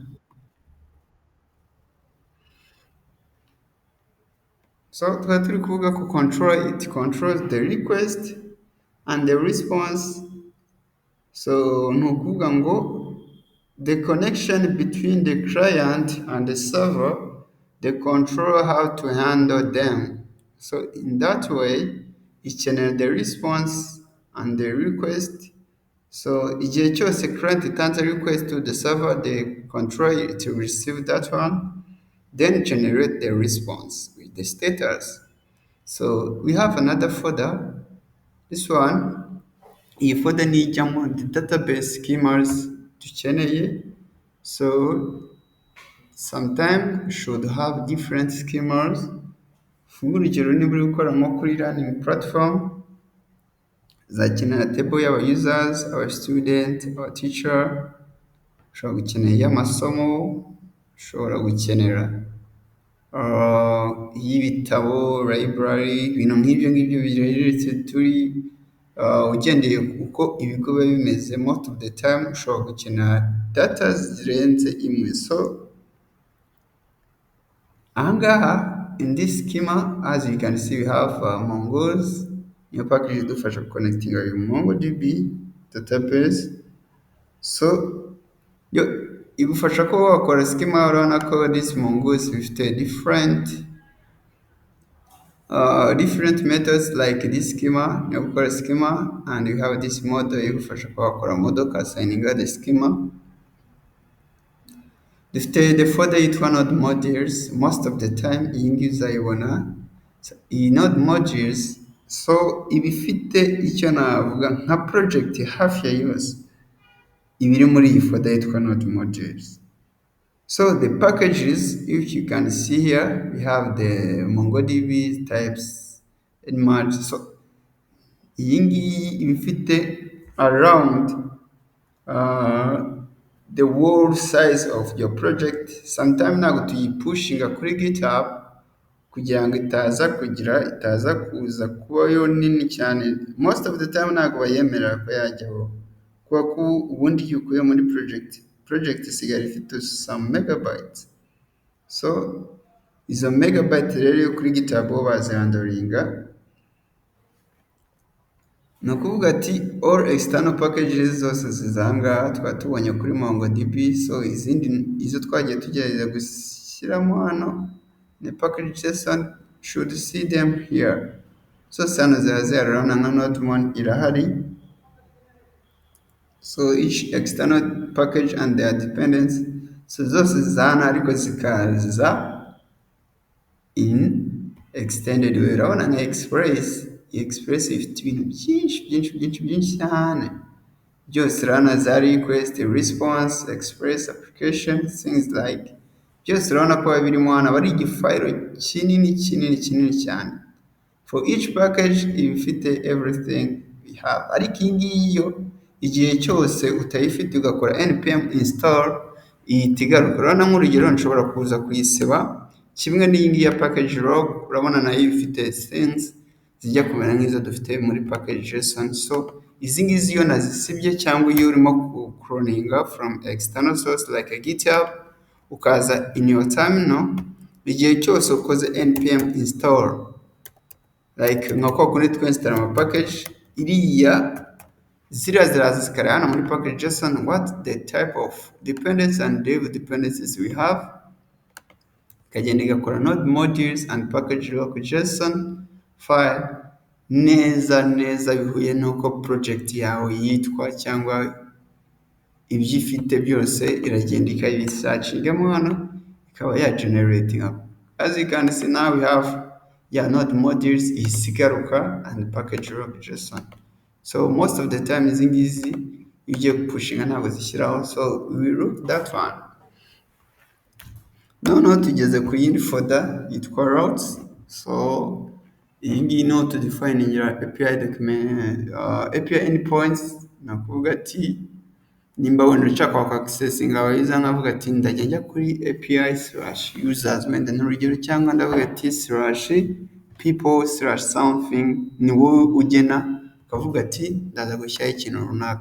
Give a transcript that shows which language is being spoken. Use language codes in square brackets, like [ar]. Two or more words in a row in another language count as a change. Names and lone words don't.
[en] So [rw] tukaba turi kuvuga ko [en] control, it controls the request and the response. So [rw] ni ukuvuga ngo [en] the connection between the client and the server, the controller how to handle them. So in that way, ikenera the response and the request. So [rw] igihe cyose [en] client itanze request to the server, the controller to receive that one, then generate the response with the status. So we have another folder. This one, [rw] iyi folder ni ijyamo [en] the database schemas [rw] dukeneye. [en] So sometimes should have different schemas. [rw] Urugero niba uri gukora nko kuri [en] learning platform, [rw] uzakenera table y'aba users, [en] our student, our teacher, [rw] ushobora gukenera iy'amasomo, ushobora gukenera y'ibitabo, library, ibintu nk'ibyo ngibyo bireretse turi ugendeye uko ibigo biba bimeze. [en] Most of the time [rw] ushobora gukenera data zirenze imwe. [en] So ahangaha in this schema, as you can see, we have Mongo's niyo package idufasha connecting with MongoDB database. [rw] So yo igufasha ko wakora schema. Urabona ko [en] this Mongoose bifite different methods like this schema [rw] yo gukora [en] schema, and you have this model [rw] igufasha ko wakora [en] model ukasigninga the schema. [rw] Dufite [en] the folder [rw] yitwa node modules. [en] Most of the time [rw] iyi ngiyi uzayibona iyi node modules. So iba ifite icyo navuga nka project hafi ya yose iba iri muri iyi folder yitwa node modules. [en] So the packages, if you can see here, we have the MongoDB types and merge. So [rw] iyi ngiyi iba ifite [en] around the whole size of your project. [rw] Sometimes ntabwo tuyipushinga kuri GitHub kugira ngo itaza kuza kuba yo nini cyane. [en] Most of the time [rw] ntabwo bayemerera ko yajyaho, kuko ubundi iyo ukuye muri project isigara ifite [en] some megabytes. [rw] So izo megabyte rero yo kuri GitHub bo bazirandoringa, ni ukuvuga ati [en] all external packages [rw] zose zizangaha tukaba tubonye kuri MongoDB, so izindi izo twagiye tugerageza gushyiramo hano ni package JSON [en] should see them here, [rw] zose hano ziba ziyarurana na nodemon irahari. [en] So each external package and their dependence, so [rw] zose zizana ariko zikaza [en] in extended way. [rw] Urabona nka express ifite ibintu byinshi cyane, byose urabona za [en] request, response, express application, things like, [rw] byose urabona ko birimo hano aba ari igifayiro kinini cyane. [en] For each package [rw] iba ifite [en] everything we have, [rw] ariko iyi ngiyi yo igihe cyose utayifite ugakora npm install ihita igaruka. Urabona nk'urugero nshobora kuza kuyisiba kimwe n'iyi ngiyi ya package log, urabona nayo ifite things zijya kumera nk'izo dufite muri package JSON. So izi ngizi iyo nazisibye cyangwa iyo urimo cloninga [en] from external source like a GitHub [rw] ukaza [en] in your [rw] terminal, igihe cyose ukoze npm install like nka kwa kundi twinstall ama package, iriya ziriya ziraza zikareba hano muri [en] package JSON what the type of dependencies and dev dependencies we have, [rw] ikagenda igakora [en] node modules and package local JSON file [rw] neza bihuye n'uko project yawe yitwa cyangwa ibyo ifite byose, iragenda ikabisachingamo hano ikaba ya [en] generating up. As you can see now we have node modules isigaruka and package local JSON. [rw] So most of the time izi ngizi iyo ugiye gupushinga ntabwo zishyiraho, [en] so we look that one. [rw] Noneho tugeze ku yindi folder yitwa routes. [en] So [rw] iyi ngiyi ni [en] to define API document, API endpoints. [rw] Nakuvuga ati nimba wenda ushaka accessing abayiza nkavuga ati ndajya njya kuri API/users wenda n'urugero, cyangwa ndavuga ati /people/something, ni wowe ugena ukavuga ati ndaza gushyiraho ikintu runaka.